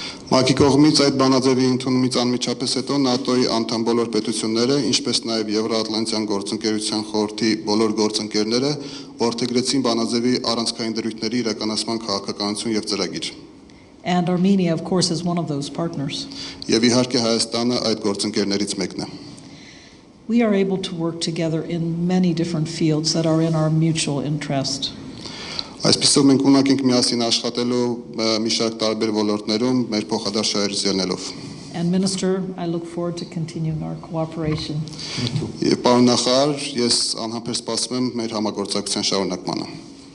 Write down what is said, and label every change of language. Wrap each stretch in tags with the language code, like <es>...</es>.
<hy>ՄԱԿ-ի կողմից այդ բանաձևի ընդունումից անմիջապես հետո ՆԱՏՕ-ի անդամ բոլոր պետությունները, ինչպես նաև Եվրոատլանտյան գործընկերության խորհրդի բոլոր գործընկերները որդեգրեցին բանաձևի առանցքային դրույթների իրականացման քաղաքականություն եւ ծրագիր։</hy> <en>And Armenia, of course, is one of those partners.</en> <hy>Եվ իհարկե Հայաստանը այդ գործընկերներից մեկն է։</hy> <en>We are able to work together in many different fields that are in our mutual interest.</en> <hy>Այսպեսով մենք ունակ ենք միասին աշխատելու մի շարք տարբեր ոլորտներում մեր փոխադարձ շահերից ելնելով։</hy> <en>And Minister, I look forward to continuing our cooperation.</en> <hy>Եվ պարոն նախարար, ես անհամբեր սպասում եմ մեր համագործակցության շարունակմանը։</hy>